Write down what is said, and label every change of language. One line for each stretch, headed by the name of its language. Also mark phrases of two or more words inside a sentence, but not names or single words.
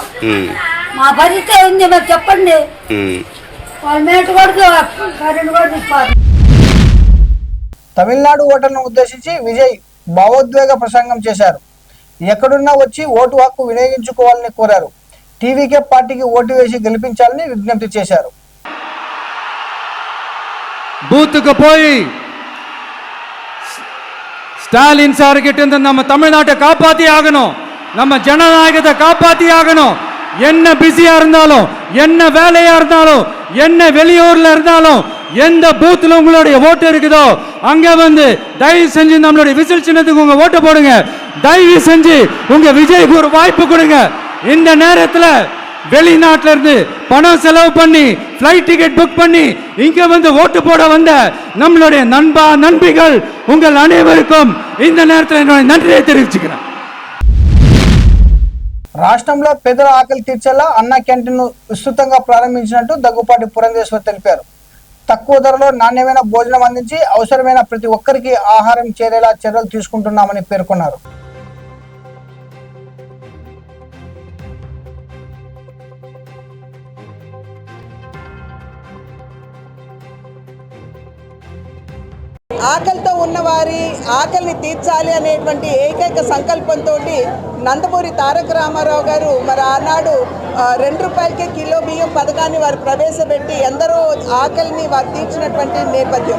Telugu: మా పరిస్థితి ఉంది, మరి చెప్పండి. వాళ్ళ మేట కూడా కరెంట్ కూడా తీసుకోవాలి. తమిళనాడు ఓటర్లను ఉద్దేశించి విజయ్ భావోద్వేగ ప్రసంగం చేశారు. ఎక్కడున్నా వచ్చి ఓటు హక్కు వినియోగించుకోవాలని కోరారు. టీవీకే పార్టీకి ఓటు వేసి గెలిపించాలని విజ్ఞప్తి చేశారు.
Tamil: ಬೂತ್ಗೆ போய் ஸ்டாலின் சார் கிட்ட இருந்து நம்ம தமிழ்நாட்டை காப்பாத்தி ஆகணும், நம்ம ஜனநாயகத்தை காப்பாத்தி ஆகணும். என்ன பிஸியா இருந்தாலும், என்ன வேலையா இருந்தாலும், என்ன வெளியூர்ல இருந்தாலும், எந்த பூத்துல உங்களுடைய ஓட்டு இருக்குதோ அங்க வந்து தயவு செஞ்சு நம்மளுடைய விசில் சின்னத்துக்கு உங்க ஓட்டு போடுங்க. தயவு செஞ்சு உங்க விஜய்க்கு ஒரு வாய்ப்பு கொடுங்க. இந்த நேரத்தில் வெளிநாட்டில இருந்து பணம் செலவு பண்ணி ஃப்ளைட் டிக்கெட் புக் பண்ணி இங்க வந்து ஓட்டு போட வந்த நம்மளுடைய நண்பா நண்பிகள் உங்கள் அனைவருக்கும் இந்த நேரத்தில் என்னுடைய நன்றியை தெரிவிச்சுக்கிறேன்.
Telugu: రాష్ట్రంలో పేదల ఆకలి తీర్చేలా అన్న క్యాంటీన్ను విస్తృతంగా ప్రారంభించినట్టు దగ్గుపాటి పురంధేశ్వర్ తెలిపారు. తక్కువ ధరలో నాణ్యమైన భోజనం అందించి అవసరమైన ప్రతి ఒక్కరికి ఆహారం చేరేలా చర్యలు తీసుకుంటున్నామని పేర్కొన్నారు. ఆకలితో ఉన్నవారి ఆకలిని తీర్చాలి అనేటువంటి ఏకైక సంకల్పంతో నందమూరి తారక రామారావు గారు మరి ఆనాడు 2 రూపాయలకే కిలో బియ్యం పథకాన్ని వారు ప్రవేశపెట్టి ఎందరో ఆకలిని వారు తీర్చినటువంటి నేపథ్యం.